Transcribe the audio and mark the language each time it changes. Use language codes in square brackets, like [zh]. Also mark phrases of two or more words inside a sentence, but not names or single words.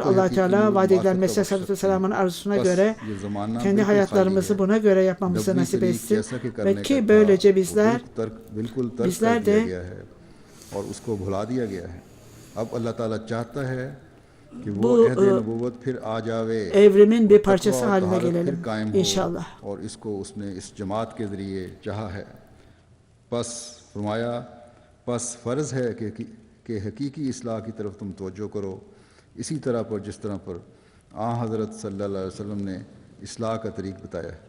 [tr] Allah Teala vaad edilen Mesih [ar] صلى الله عليه وسلم [tr] arzusuna göre kendi hayatlarımızı buna göre yapmamızı nasip etsin ve ki böylece bizler de bu evrimin bir parçası haline gelelim inşallah. [ur] اور اس کو اس نے اس جماعت کے ذریعے چاہا ہے بس فرمایا بس فرض ہے کہ حقیقی اصلاح کی طرف تم توجہ کرو اسی طرح پر جس طرح پر حضرت [ar] صلى الله عليه وسلم [ur] نے اصلاح کا طریق بتایا ہے.